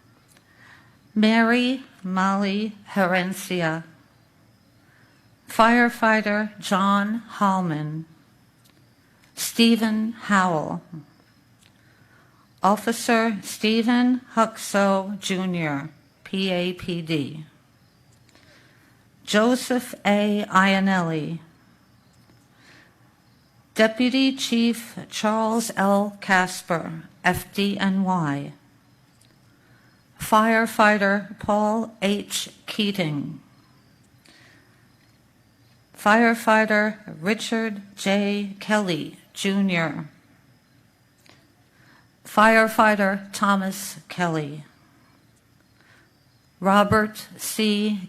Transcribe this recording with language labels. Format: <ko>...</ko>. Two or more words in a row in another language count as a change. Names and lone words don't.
<en>Mary Molly Herencia, Firefighter John Hallman, Stephen Howell, Officer Stephen Huxo Jr., PAPD, Joseph A. Ionelli, Deputy Chief Charles L. Casper, FDNY, Firefighter Paul H. Keating, Firefighter Richard J. Kelly, Jr., Firefighter Thomas Kelly, Robert C.</en>